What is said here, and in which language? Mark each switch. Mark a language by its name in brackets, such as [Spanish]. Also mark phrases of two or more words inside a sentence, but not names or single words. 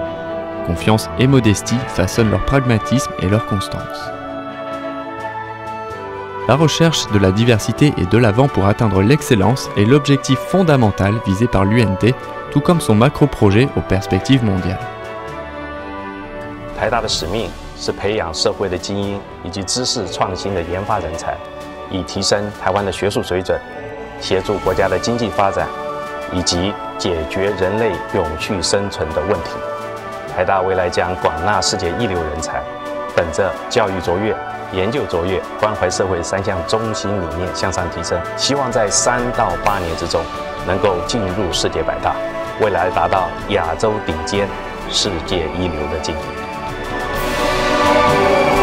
[French] Confiance et modestie façonnent leur pragmatisme et leur constance. La recherche de la diversité et de l'avant pour atteindre l'excellence est l'objectif fondamental visé par l'UNT, tout comme son macro-projet aux perspectives mondiales. [Chinese] 台大的使命是培养社会的精英以及知识创新的研发人才，以提升台湾的学术水准，协助国家的经济发展，以及解决人类永续生存的问题。台大未来将广纳世界一流人才，本着教育卓越、 研究卓越、关怀社会3项中心理念向上提升，希望在3到8年之中能够进入世界100大，未来达到亚洲顶尖、世界一流的境地。